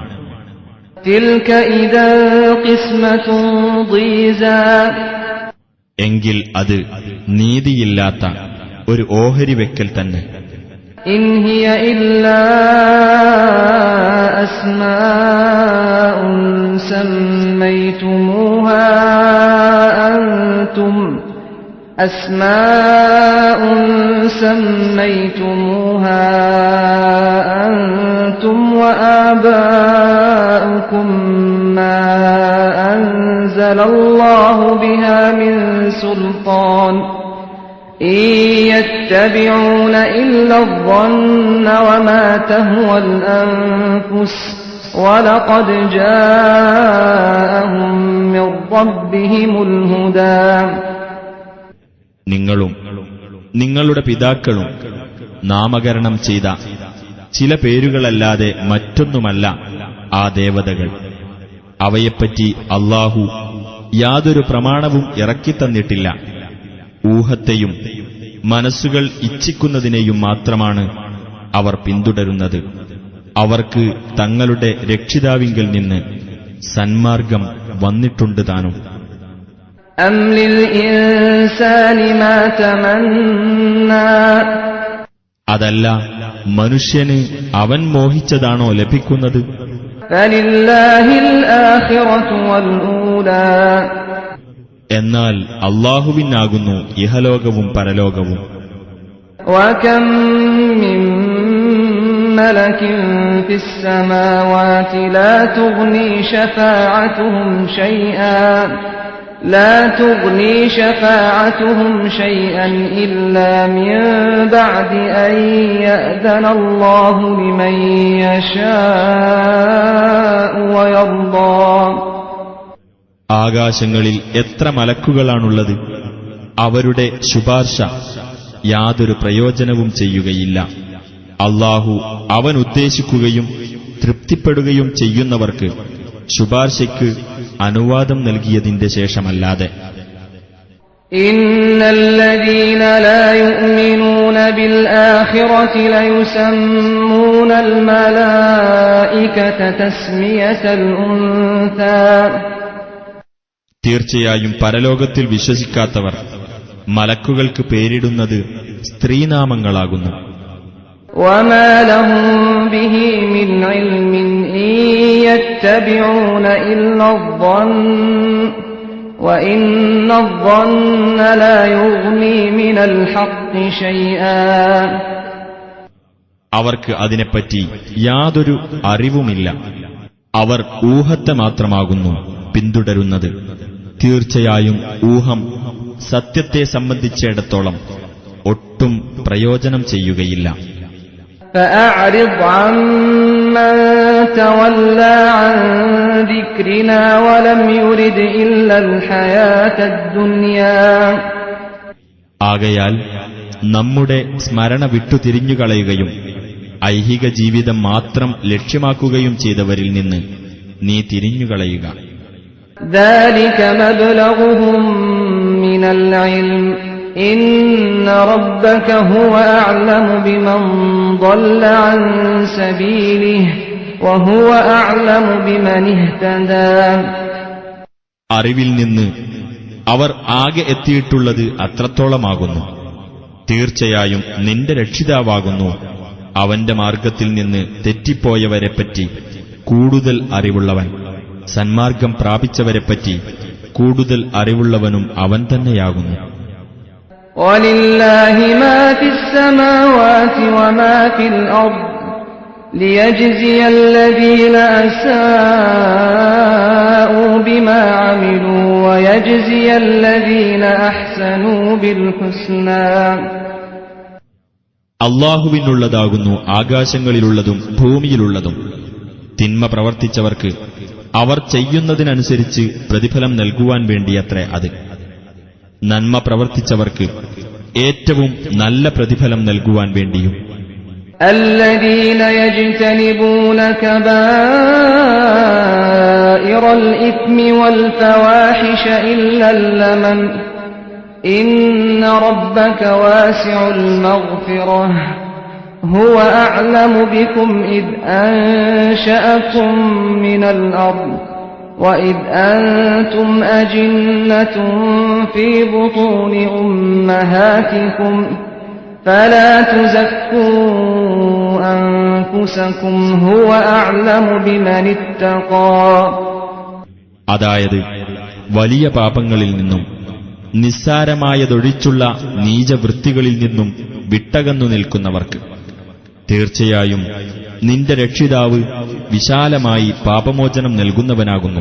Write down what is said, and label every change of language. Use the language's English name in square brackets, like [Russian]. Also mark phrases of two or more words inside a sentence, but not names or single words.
[Arabic] تلك إذا قسمة ضيزى. [Malayalam] എങ്കിൽ അത് നീതിയില്ലാത്ത ഒരു ഓഹരി വെക്കൽ തന്നെ. [Arabic] إن هي إلا أسماء سميتموها أنتم وآباؤكم ما أنزل الله بها من سلطان إن يتبعون إلا الظن وما تهوى الأنفس وَلَقَدْ جَاءَهُم مِّن رَّبِّهِمُ الْهُدَى. [Malayalam] നിങ്ങളും നിങ്ങളുടെ പിതാക്കളും നാമകരണം ചെയ്ത ചില പേരുകളല്ലാതെ മറ്റൊന്നുമല്ല ആ ദേവതകൾ. അവയെപ്പറ്റി അല്ലാഹു യാതൊരു പ്രമാണവും ഇറക്കിത്തന്നിട്ടില്ല. ഊഹത്തെയും മനസ്സുകൾ ഇച്ഛിക്കുന്നതിനെയും മാത്രമാണ് അവർ പിന്തുടരുന്നത്. അവർക്ക് തങ്ങളുടെ രക്ഷിതാവിങ്കൽ നിന്ന് സന്മാർഗം വന്നിട്ടുണ്ട് താനും. [Arabic] أم للإنسان ما تمنى [Malayalam] അതല്ല, മനുഷ്യന് അവൻ മോഹിച്ചതാണോ ലഭിക്കുന്നത്? [Arabic] فلله الآخرة والأولى [Malayalam] എന്നാൽ അല്ലാഹുവിനാകുന്നു ഇഹലോകവും പരലോകവും. [Arabic] وكم من ملك في السماوات لا تغني شفاعتهم شيئا إلا من بعد أن يأذن الله لمن يشاء ويرضى. [Malayalam] ആകാശങ്ങളിൽ എത്ര മലക്കുകളാണുള്ളത്? അവരുടെ ശുപാർശ യാതൊരു പ്രയോജനവും ചെയ്യുകയില്ല. അല്ലാഹു അവൻ ഉദ്ദേശിക്കുകയും തൃപ്തിപ്പെടുകയും ചെയ്യുന്നവർക്ക് ശുപാർശയ്ക്ക് അനുവാദം നൽകിയതിന്റെ ശേഷമല്ലാതെ. [Arabic] إن الذين لا يؤمنون بالآخرة ليسمون الملائكة تسمية الأنثى. [Malayalam] തീർച്ചയായും പരലോകത്തിൽ വിശ്വസിക്കാത്തവർ മലക്കുകൾക്ക് പേരിടുന്നത് സ്ത്രീനാമങ്ങളാകുന്നു. [Arabic] وما لهم به من علم إن يتبعون إلا الظن وإن الظن لا يغني من الحق شيئا. [Malayalam] അവർക്ക് അതിനെപ്പറ്റി യാതൊരു അറിവുമില്ല. അവർ ഊഹത്തെ മാത്രമാകുന്നു പിന്തുടരുന്നത്. തീർച്ചയായും ഊഹം സത്യത്തെ സംബന്ധിച്ചിടത്തോളം ഒട്ടും പ്രയോജനം ചെയ്യുകയില്ല. [Arabic] فأعرض عمن تولى عن ذكرنا ولم يرد إلا الحياة الدنيا. [Malayalam] ആകയാൽ നമ്മുടെ സ്മരണ വിട്ടുതിരിഞ്ഞുകളയുകയും ഐഹിക ജീവിതം മാത്രം ലക്ഷ്യമാക്കുകയും ചെയ്തവരിൽ നിന്ന് നീ തിരിഞ്ഞുകളയുക. [Arabic] ذلك مبلغهم من العلم إن ربك هو أعلم بمن ضل عن سبيله وهو أعلم بمن اهتدى. [Malayalam] അറിവിൽ നിന്ന് അവർ ആകെ എത്തിയിട്ടുള്ളത് അത്രത്തോളമാകുന്നു. തീർച്ചയായും നിന്റെ രക്ഷിതാവാകുന്നു അവന്റെ മാർഗത്തിൽ നിന്ന് തെറ്റിപ്പോയവരെപ്പറ്റി കൂടുതൽ അറിവുള്ളവൻ. സന്മാർഗം പ്രാപിച്ചവരെപ്പറ്റി കൂടുതൽ അറിവുള്ളവനും അവൻ തന്നെയാകുന്നു. [Arabic] وَلِلَّهِ مَا فِي السَّمَاوَاتِ وَمَا فِي الْأَرْضِ لِيَجْزِيَ الَّذِينَ أَسَاءُوا بِمَا عَمِلُوا وَيَجْزِيَ الَّذِينَ أَحْسَنُوا بِالْحُسْنَى. [Malayalam] അല്ലാഹുവിനുള്ളതാകുന്നു ആകാശങ്ങളിലുള്ളതും ഭൂമിയിലുള്ളതും. തിന്മ പ്രവർത്തിച്ചവർക്ക് അവർ ചെയ്യുന്നതിനനുസരിച്ച് പ്രതിഫലം നൽകുവാൻ വേണ്ടിയത്രേ അത്. നന്മ പ്രവർത്തിച്ചവർക്ക് ഏറ്റവും നല്ല പ്രതിഫലം നൽകുവാൻ വേണ്ടിയും. [Arabic] الذين يجتنبون كبائر الإثم والفواحش إلا اللمم إن ربك واسع المغفرة هو أعلم بكم إذ أنشأكم من الأرض وإذ أنتم أجنة في بطون أمهاتكم فلا تزكوا أنفسكم هو أعلم بمن اتقى. [Malayalam] അതായത് വലിയ പാപങ്ങളിൽ നിന്നും നിസ്സാരമായതൊഴിച്ചുള്ള നീചവൃത്തികളിൽ നിന്നും വിട്ടകന്നു നിൽക്കുന്നവർക്ക് തീർച്ചയായും നിന്റെ രക്ഷിതാവ് വിശാലമായി പാപമോചനം നൽകുന്നവനാകുന്നു.